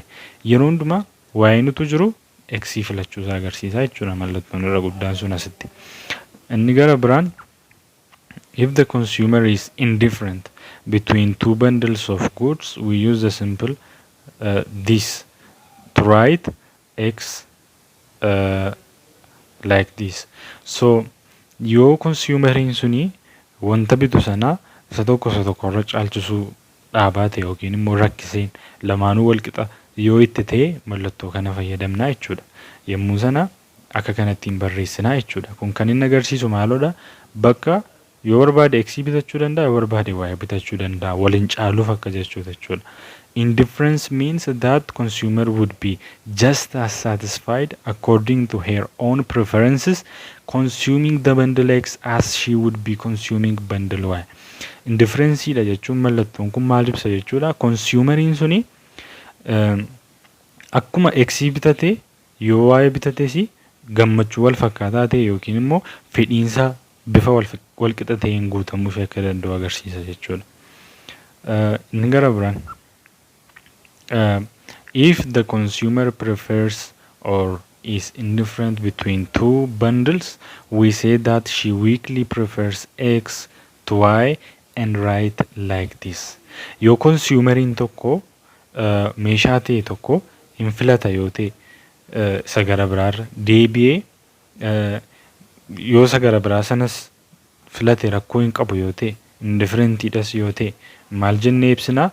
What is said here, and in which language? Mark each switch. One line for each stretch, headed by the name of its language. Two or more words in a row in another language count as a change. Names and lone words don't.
Oromo: Yeroo hundumaa Y nutu jiru X filachuu isaa agarsiisa jechuudha mallattoon irra guddaan sun asitti. Inni gara biraan
English: if the consumer is indifferent between two bundles of goods, we use the simple this to write X like this.
Oromo: So yoo consumeriin suni wanta bitu sana isa tokko irra caalchisuu dhaabaate yookiin immoo rakkiseen lamaanuu wal qixa yoo itti ta'e mallattoo kana fayyadamna jechuudha. Yommuu sana akka kanattiin barreessina jechuudha. Kun kan inni agarsiisu maalodha? Bakka yoo barbaade X bitachuu danda'a yoo barbaade Y bitachuu danda'a waliin caaluuf akka jechuudha jechuudha.
English: Indifference means that consumer would be just as satisfied according to her own preferences consuming the bundle X as she would be consuming bundle Y.
Oromo: Indifference dha jechuun mallattoon kun maal ibsa jechuudha? Consumeriin suni akkuma X bitate yoo Y bitates gammachuu wal fakkaataa ta'e yookiin immoo fedhiinsa bifa wal qixa ta'een guutamuu akka danda'u agarsiisa jechuudha. Inni gara biraan
English: if the consumer prefers or is indifferent between two bundles, we say that she weakly prefers X to Y and write like this.
Oromo: Yoo consumeriin tokko meeshaa ta'e tokko hin filata yoo ta'e isa gara biraarra deebi'ee yoo isa gara biraa sanas filate rakkoo hin qabu yoo ta'e indifferentidhas yoo ta'e maal jennee ibsina?